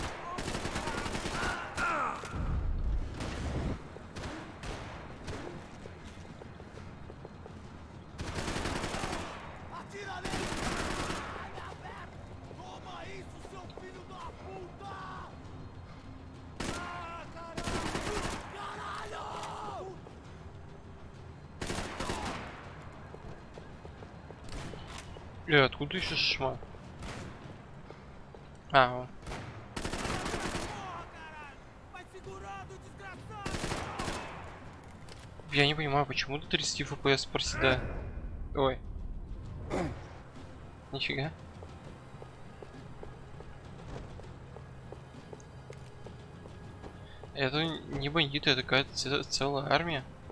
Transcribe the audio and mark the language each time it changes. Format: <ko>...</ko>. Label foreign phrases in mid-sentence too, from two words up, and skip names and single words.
<pt>Atira nele! Ai, minha perna! Toma isso, seu filho da puta! Ah, caralho! Caralho!</pt> <ru>Откуда еще шма? А, вон.</ru> <pt>Porra, caralho! Vai segurando, desgraçado!</pt> <ru>Я не понимаю, почему до 30 FPS проседает. Ой. Нифига. Это не бандиты, это какая-то целая армия.</ru>